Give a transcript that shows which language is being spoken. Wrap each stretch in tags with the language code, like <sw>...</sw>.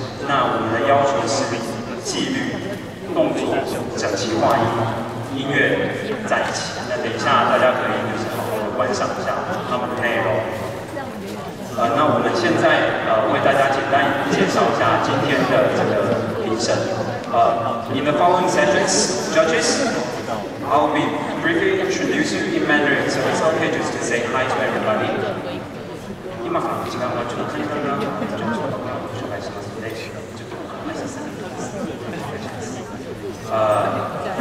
<zh>那我们的要求是纪律、动作整齐划一，音乐在一起。那等一下大家可以就是好好的观赏一下他们的内容。那我们现在为大家简单介绍一下今天的这个评审。</zh> <en>In the following sessions, judges, I'll be briefly introduce you in Mandarin, so it's okay just to say hi to everybody.</en> <ja>今から時間はちょっと簡単な紹介しますので、ちょっと挨拶させてください。</ja>